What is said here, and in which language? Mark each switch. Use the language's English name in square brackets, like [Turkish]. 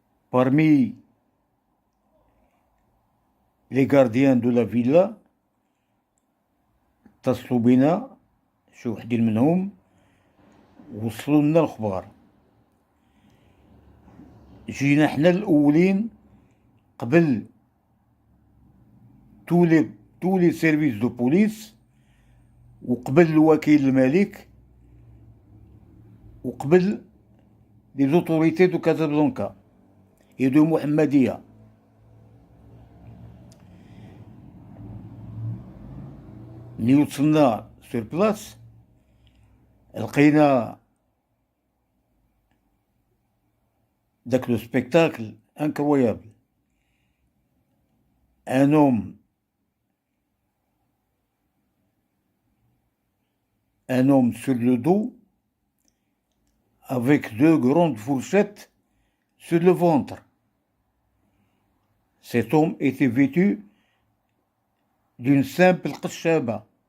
[French] Parmi les gardiens de la villa [Arabic] اتصلوا بنا شي وحدين منهم وصلوا لنا الخبار. جينا حنا الأولين قبل [French] tous les services de police [Arabic] وقبل الوكيل الملك وقبل [French] les autorités de Casablanca et de Mohammedia. [Arabic] ملي وصلنا [French] sur place [Arabic] لقينا داك لو سبيكتاكل incroyable. [French] Un homme sur le dos avec 2 grandes fourchettes sur le ventre. Cet homme était vêtu d'une simple kshaba.